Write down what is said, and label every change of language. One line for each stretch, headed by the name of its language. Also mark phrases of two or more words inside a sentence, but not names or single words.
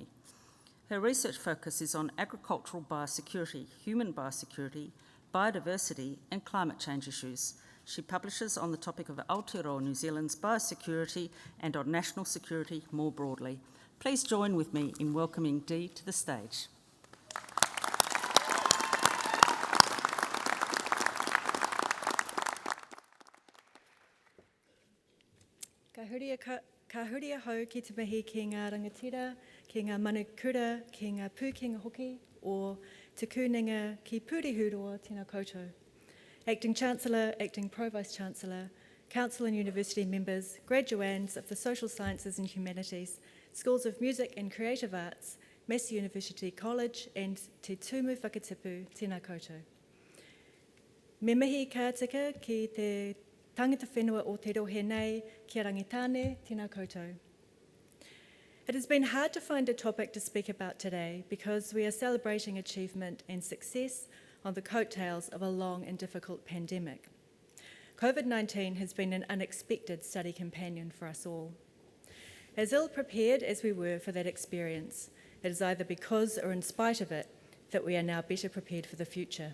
English: Her research focus is on agricultural biosecurity, human biosecurity, biodiversity, and climate change issues. She publishes on the topic of Aotearoa New Zealand's biosecurity and on national security more broadly. Please join with me in welcoming Dee to the stage.
Māori: Ka huria hau ki te mihi ki ngā rangatira, ki ngā manukura, ki ngā pūkenga hoki, o te kūninga ki Pūrihuroa tēnā koutou.
English: Acting Chancellor, Acting Pro-Vice-Chancellor, Council and University members, graduands of the Social Sciences and Humanities, Schools of Music and Creative Arts, Massey University College and Te Tumu Whakatipu
Māori: tēnā koutou. Me mihi ka tika ki te tangata whenua o te rohe nei, kia rangitāne, tēnā koutou.
English: It has been hard to find a topic to speak about today because we are celebrating achievement and success on the coattails of a long and difficult pandemic. COVID-19 has been an unexpected study companion for us all. As ill-prepared as we were for that experience, it is either because or in spite of it that we are now better prepared for the future.